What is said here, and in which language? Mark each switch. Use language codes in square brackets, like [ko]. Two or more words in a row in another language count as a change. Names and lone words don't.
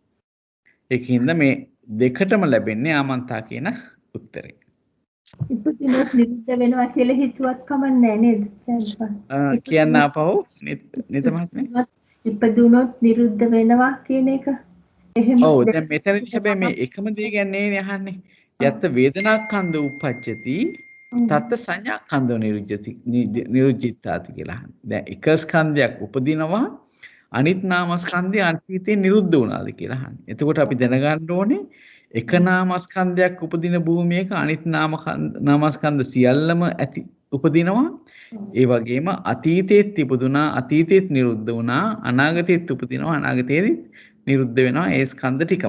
[si] ඒකින්ද මේ දෙකටම ලැබෙන්නේ ආමන්තා කියන උත්තරේ. ඉපදිනොත් නිරුද්ධ වෙනවා කියලා හිතුවත් කමන්නේ නේද? කියන්න ආපහු නිත මහත්මයා. ඉපදුනොත් නිරුද්ධ වෙනවා කියන එක. එහෙම. ඔව් දැන් මෙතනදී හැබැයි මේ එකම දේ ගැන නේ අහන්නේ. [pi] යත්ත වේදනාස්කන්ධ uppajjati තත්ත සංඥාස්කන්ධ නිරුද්ධිතාති [si] කියලා අහන්නේ. දැන් එක ස්කන්ධයක් උපදිනවා අනිත් නාමස්කන්ධය අතීතේ නිරුද්ධ වුණාද කියලා අහන්නේ. එතකොට අපි දැනගන්න ඕනේ එක නාමස්කන්ධයක් උපදින භූමියක අනිත් නාමස්කන්ධ සියල්ලම ඇති උපදිනවා. ඒ වගේම අතීතයේත් ඉපදුනා අතීතයේත් නිරුද්ධ වුණා අනාගතයේත් උපදිනවා අනාගතයේත් නිරුද්ධ වෙනවා ඒ ස්කන්ධ ටිකම.